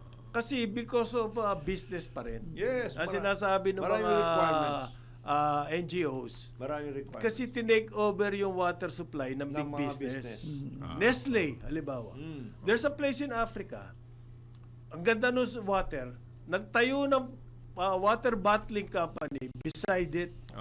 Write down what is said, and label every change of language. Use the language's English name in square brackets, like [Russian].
[Filipino] Kasi [English] because of business [Filipino] pa rin. [English] Yes. [Filipino] Ang sinasabi ng mga NGOs. Maraming requirements. Kasi tinake over yung water supply ng [English] big business. Nestle, [Filipino] halimbawa. [English] There's a place in Africa. [Filipino] Ang ganda ng water. Nagtayo ng water bottling company beside it.